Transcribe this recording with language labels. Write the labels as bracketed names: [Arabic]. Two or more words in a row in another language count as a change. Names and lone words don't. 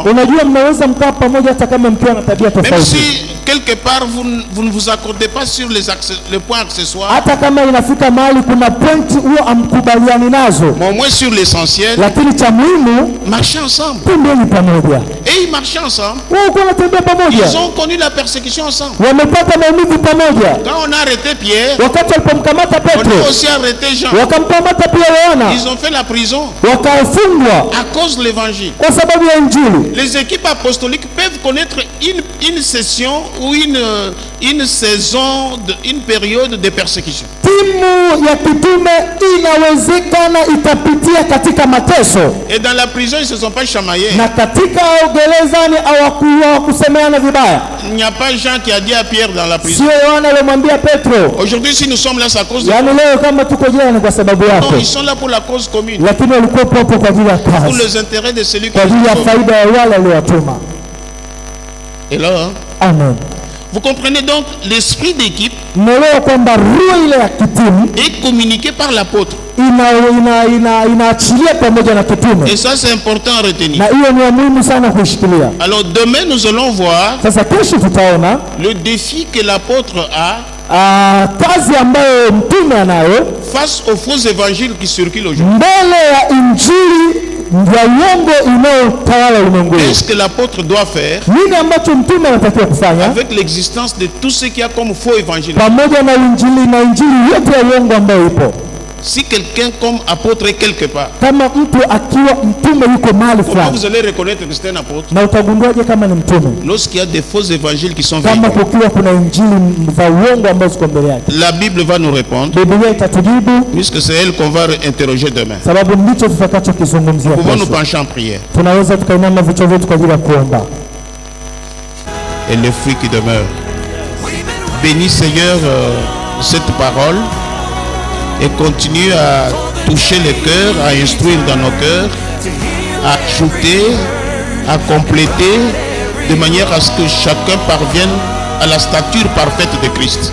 [French] Même si quelque part vous ne vous accordez pas sur les points accessoires. Mais au moins sur l'essentiel, marchez ensemble. Et ils marchaient ensemble. Ils ont connu la persécution. persécution ensemble. [Swahili] wamepata maumivu pamoja. [French] Quand on a arrêté Pierre, [Swahili] Wakati walipomkamata [French] on [Swahili] Petro, [French] a aussi arrêté Jean. [Swahili] wakamkamata pia Yohana, [French] Ils ont fait la prison [Swahili] wakafungwa [French] à cause de l'évangile. [Swahili] kwa sababu ya Injili. [French] Les équipes apostoliques peuvent connaître une session ou une saison, une période de persécution. [Swahili] Timu ya kitume inawezekana itapitia katika mateso, [French] Et dans la prison, ils ne se sont pas chamaillés. [Swahili] na katika gerezani hawakusemeana vibaya. [French] Il n'y a pas Jean qui a dit à Pierre dans la prison. [Swahili] Sio Yohana aliyomwambia Petro, [French] Aujourd'hui, si nous sommes là, c'est à cause de... [Swahili] yaani leo kama tuko jela ni kwa sababu yako, [French] Non, ils sont là pour la cause commune, [Swahili] lakini walikuwa hapo kwa ajili ya [French] pour [Swahili] kazi, [French] les intérêts de celui qui [Swahili] kwa ajili ya [French] les [Swahili] faida ya wale aliowatuma. [French] Et là, hein, [Swahili] Amen. [French] vous comprenez donc, l'esprit d'équipe [Swahili] Mnaelewa kwamba roho ile ya kitimu [French] est communiqué par l'apôtre. [Swahili] inaachilia pamoja na kitume, [French] Et ça, c'est important à retenir. [Swahili] na hiyo ni ya muhimu sana kuishikilia. [French] Alors, demain, nous allons voir [Swahili] Sasa kesho tutaona [French] le défi que l'apôtre a [Swahili] kazi ambayo mtume anayo [French] face aux faux évangiles qui circulent aujourd'hui. [Swahili] mbele ya injili ya uongo inayotawala ulimwenguni. [French] Qu'est-ce que l'apôtre doit faire [Swahili] Nini ambacho mtume anatakiwa kufanya [French] avec l'existence de tout ce qu'il y a comme faux évangile? [Swahili] pamoja na injili yote ya uongo ambayo ipo? [French] Si quelqu'un comme apôtre est quelque part, [Swahili] Kama mtu akiwa mtume yuko mahali [French] comment [Swahili] fulani, [French] vous allez reconnaître que c'est un apôtre? [Swahili] na utagunduaje kama ni mtume? [French] Lorsqu'il y a des faux évangiles qui sont [Swahili] Kama [French] véhiculés. [Swahili] kukiwa kuna injili za uongo ambazo ziko mbele yake. [French] La Bible va nous répondre, [Swahili] Biblia itatujibu, [French] puisque c'est elle qu'on va interroger demain. [Swahili] sababu ndicho tutakachokizungumzia [French] Pouvons nous [Swahili] kesho. [French] pencher en prière. [Swahili] Tunaweza tukainama vichwa vyetu kwa ajili ya kuomba. [French] Et le fruit qui demeure. Bénis Seigneur cette parole et continue à toucher les cœurs, à instruire dans nos cœurs, à ajouter, à compléter, de manière à ce que chacun parvienne à la stature parfaite de Christ.